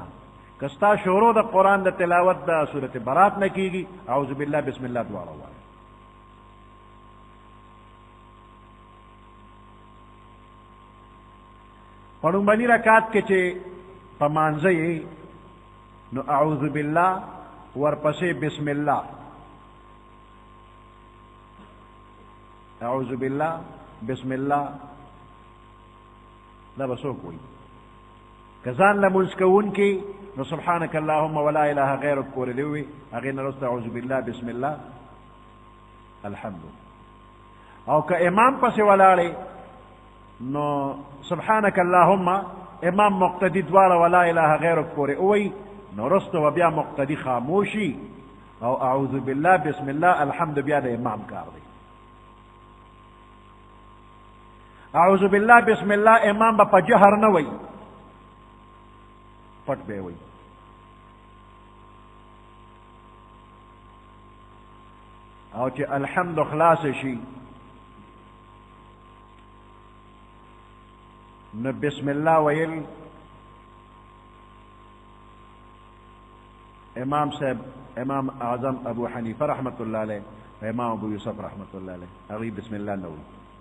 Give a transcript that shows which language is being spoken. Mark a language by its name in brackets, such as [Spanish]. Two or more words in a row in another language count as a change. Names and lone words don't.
[Pashto] که ستا شروع د قرآن د تلاوت د صورت برات نه کېږي [Arabic] اعوذ بالله بسم الله [Pashto] دواړه ووایه. په لومړني رکعت کې چې په مانځه یې نو [Arabic] اعوذ بالله [Pashto] ورپسې بسم الله، [Arabic] اعوذ بالله بسم الله [Pashto] دا به څوک وایي. که ځان لمونځ کوونکي نو [Arabic] سبحانک اللهم ولا اله غیرک [Pashto] کورلی وي، هغې نه وروسته [Arabic] اعوذ بالله بسم الله الحمد. [Pashto] او که امام پسې ولاړې نو [Arabic] سبحانک اللهم [Pashto] امام مقتدی دواړه [Arabic] ولا اله غیرک [Pashto] پورې ووایي، نو وروسته به بیا مقتدی خاموشي او [Arabic] اعوذ بالله بسم الله الحمد [Pashto] بیا د امام کار دی. [Arabic] اعوذ بالله بسم الله [Pashto] امام به په جهر نه وایي، پټ به وایي. او چې الحمد خلاص شي نو [Arabic] بسم الله [Pashto] ویل امام صاحب امام اعظم ابو حنیفه [Arabic] رحمت الله علیه [Pashto] امام ابو یوسف [Arabic] رحمت الله علیه [Pashto] هغوی بسم الله نه وایي.